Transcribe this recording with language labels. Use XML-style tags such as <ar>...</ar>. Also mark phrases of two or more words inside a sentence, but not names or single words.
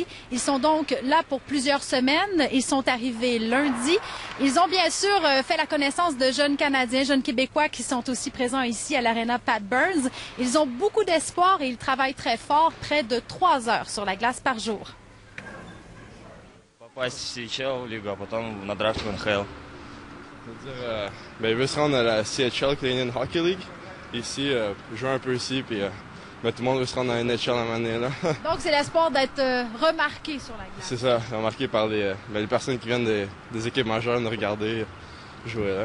<fr>Ils sont donc là pour plusieurs semaines. Ils sont arrivés lundi. Ils ont bien sûr fait la connaissance de jeunes Canadiens, jeunes Québécois qui sont aussi présents ici à l'Arena Pat Burns. Ils ont beaucoup d'espoir et ils travaillent très fort, près de 3 heures sur la glace par jour.</fr> <ru>Попасть в CHL лигу, а потом на драфт в НХЛ.</ru> <fr>Il veut se rendre à la CHL, Canadian Hockey League. Ici, jouer un peu ici, puis tout le monde veut se rendre à la NHL à un moment donné, là. Donc, c'est l'espoir d'être remarqué sur la glace. C'est ça, remarqué par les personnes qui viennent des équipes majeures nous regarder jouer, là.</fr>